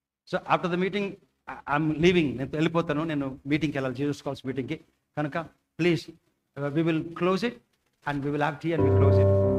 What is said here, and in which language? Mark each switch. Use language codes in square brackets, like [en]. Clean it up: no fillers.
[en] So after the meeting, I'm leaving. [te] నేను వెళ్ళిపోతాను, నేను మీటింగ్కి వెళ్ళాలి, జీసస్ కాల్స్ మీటింగ్కి. కనుక please [en] we will close it and we will have tea and we close it.